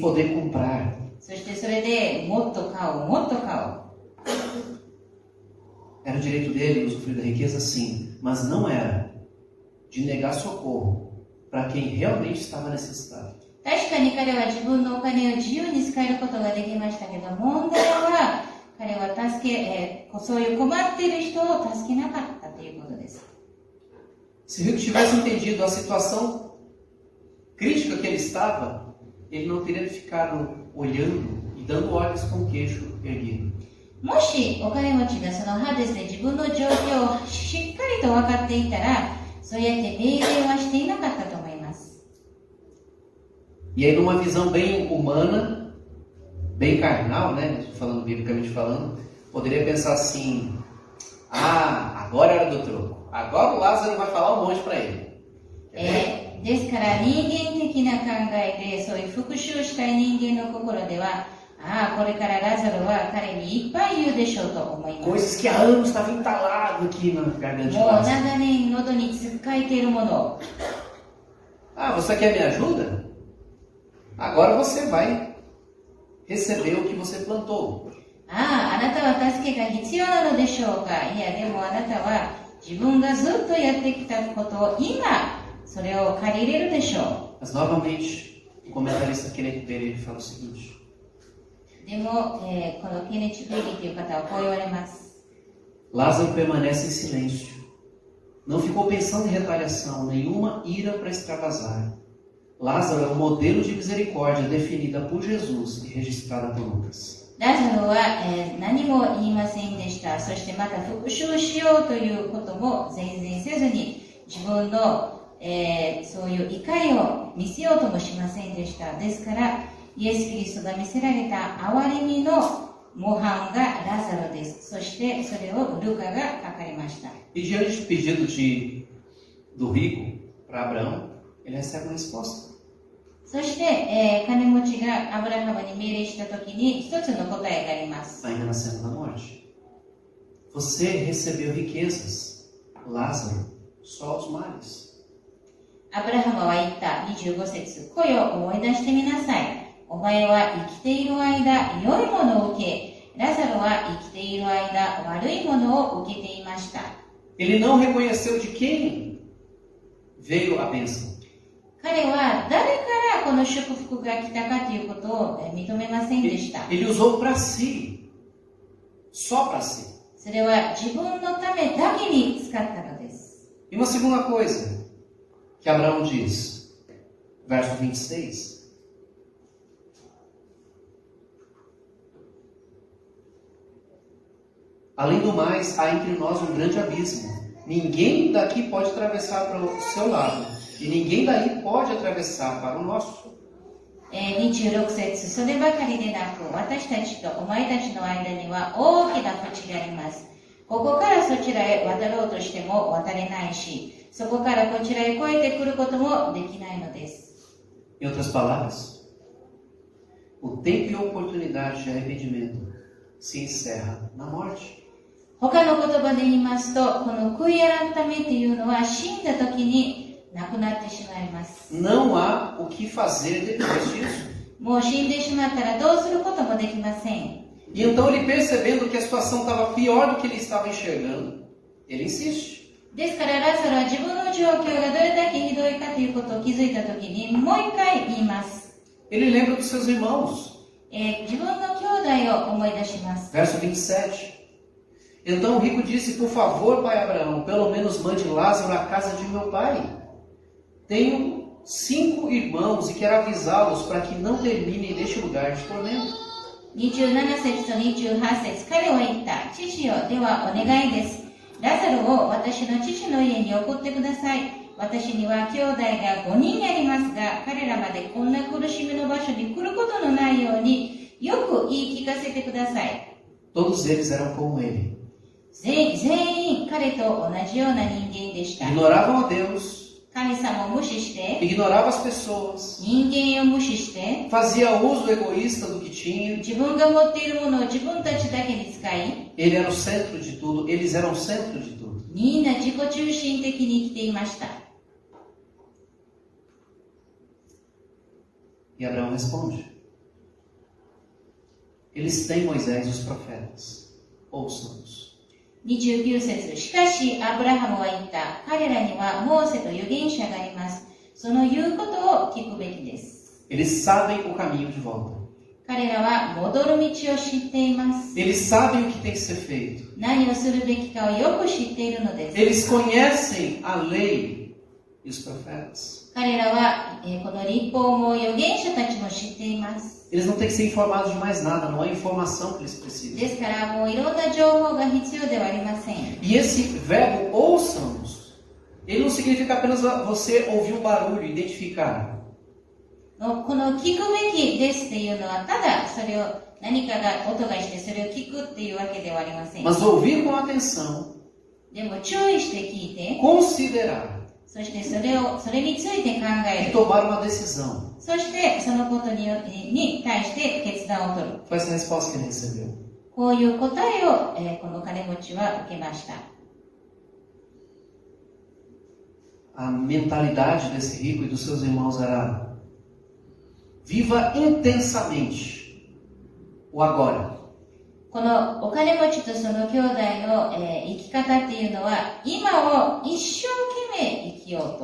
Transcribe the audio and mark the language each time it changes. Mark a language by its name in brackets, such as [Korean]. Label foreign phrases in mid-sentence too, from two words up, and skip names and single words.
[Portuguese] Em poder comprar. [Japanese] そしてそれでもっと買おう、もっと買おう。 [Portuguese] Era o direito dele usufruir da riqueza, sim, mas não era de negar socorro para quem realmente estava necessitado. [Japanese] 確かに彼は自分のお金を自由に使えることができましたけど、問題は彼はそういう困っている人を助けなかったということです。 [Portuguese] Se o rico tivesse entendido a situação crítica que ele estava, ele não teria ficado olhando e dando ordens com o queixo erguido. [Japanese] もしお金持ちがそのハデスで自分の状況をしっかりと分かっていたら、そうやって命令はしていなかったと思います。 [Portuguese] E aí, numa visão bem humana, bem carnal, né? Falando biblicamente falando, poderia pensar assim: ah, agora era do troco. Agora o Lázaro vai falar um monte para ele. [Japanese] ですから人間的な考えでそういう復讐したい人間の心では、ああこれからラザロは彼にいっぱい言うでしょうと思います。 [Portuguese] Coisas que há anos estava entalado aqui na garganta de [Japanese] もう [Portuguese] Lázaro. [Japanese] 長年喉につっかえているものを、 [Portuguese] Ah, você quer me ajuda? Agora você vai receber o que você plantou. [Japanese] あああなたは助けが必要なのでしょうか。いやでもあなたは自分がずっとやってきたことを今それを借り入れるでしょ [Portuguese] Mas novamente, o comentarista Kenneth Pereira ele fala o seguinte: [Japanese] う。でも、このケネチ・ベリーという方はこう言われます。 [Portuguese] Lázaro permanece em silêncio. Não ficou pensando em retaliação, nenhuma ira para extravasar. Lázaro é um modelo de misericórdia definida por Jesus e registrada por Lucas. [Japanese] ラザロは、何も言いませんでした。そしてまた復讐しようということも全然せずに自分の、そういう怒りを見せようともしませんでした。ですからイエス・キリストが見せられた憐れみの模範がラザロです。そしてそれをルカが書かれました。 [Portuguese] E diante do pedido do rico para Abraão, ele recebe uma resposta. [Japanese] そして、金持ちがアブラハムに命令したときに一つの答えがあります。 [Portuguese] Ainda na cena da morte. Você recebeu riquezas, Lázaro, só os males. [Japanese] アブラハムは言った25節、来よ思い出してみなさい。お前は生きている間良いものを受け、ラザロは生きている間悪いものを受けていました。 [Portuguese] Ele não reconheceu de quem veio a bênção. [Japanese] 彼は誰からこの祝福が来たかということを認めませんでした。 [Portuguese] Ele usou para si, só para si. [Japanese] それは自分のためだけに使ったのです。 [Portuguese] E uma segunda coisa que Abraão diz, verso 26. Além do mais, há entre nós um grande abismo. Ninguém daqui pode atravessar para o seu lado, e ninguém daí pode atravessar para o nosso. [Japanese] 26 節、そればかりでなく、私たちとお前たちの間には大きな淵があります。ここからそちらへ渡ろうとしても渡れないし、そこからこちらへ越えてくることもできないのです。 [Portuguese] Em outras palavras, o tempo e a oportunidade de arrependimento se encerra na morte. [Japanese] 他の言葉で言いますと、この悔い改めというのは死んだ時になくなってしまいます。 [Portuguese] Não há o que fazer depois disso. [Japanese] もう死んでしまったらどうすることもできません。 [Portuguese] E então ele, percebendo que a situação estava pior do que ele estava enxergando, ele insiste. [Japanese] ですからラザロは自分の状況がどれだけひどいかということを気づいた時にもう一回言います。 [Portuguese] Ele lembra dos seus irmãos. [Japanese] 自分の兄弟を思い出します。 [Portuguese] Verso 27. Então o rico disse: Por favor, pai Abraão, pelo menos mande Lázaro à casa de meu pai. Tenho 5 irmãos e quero avisá-los para que não terminem neste lugar de tormento. [Japanese] 27 節と28節、彼は言った。父よ、ではお願いです。ラザロを私の父の家に送ってください。私には兄弟が5人ありますが、彼らまでこんな苦しみの場所に来ることのないようによく言い聞かせてください。 [Portuguese] Todos eles eram como ele. [Japanese] 全員彼と同じような人間でした。 [Portuguese] Ignoravam a Deus, [Japanese] 神様を無視して、 [Portuguese] ignoravam as pessoas, [Japanese] 人間を無視して、 [Portuguese] fazia uso egoísta do que tinha. [Japanese] 自分が持っているものを自分たちだけに使い、 [Portuguese] Ele era o centro de tudo, eles eram o centro de tudo. [Japanese] みんな自己中心的に生きていました。 [Portuguese] E Abraão responde: Eles têm Moisés e os profetas, ouçam-nos. [Japanese] 29 節、しかしアブラハムは言った。彼らにはモーセと預言者があります。その言うことを聞くべきです。 [Portuguese] Eles sabem o caminho de volta. [Japanese] 彼らは戻る道を知っています。 [Portuguese] Eles sabem o que tem que ser feito. [Japanese] 何をするべきかをよく知っているのです。 [Portuguese] Eles conhecem a lei e os profetas. [Japanese] 彼らは、この立法も預言者たちも知っています。 [Portuguese] Eles não têm que ser informados de mais nada, não há informação que eles precisam. [Japanese] ですからもういろんな情報が必要ではありません。 [Portuguese] E esse verbo ouçam-nos, ele não significa apenas você ouvir um barulho, identificar. [Japanese] のこの聞くべきですっていうのは、ただそれを何かが音がしてそれを聞くっていうわけではありません。 [Portuguese] mas ouvir com atenção, [Japanese] でも注意して聞いて、 [Portuguese] considerar [Japanese] そしてそれについて考え [Portuguese] e [Japanese] る。 [Portuguese] tomar uma decisão. [Japanese] そしてそのことに対して決断を取る。 [Portuguese] Foi essa resposta que ele recebeu. [Japanese] こういう答えを、この金持ちは受けました。 [Portuguese] A mentalidade desse rico e dos seus irmãos era: viva intensamente o agora. [Japanese] このお金持ちとその兄弟の、生き方っていうのは、今を一生懸命生きようと。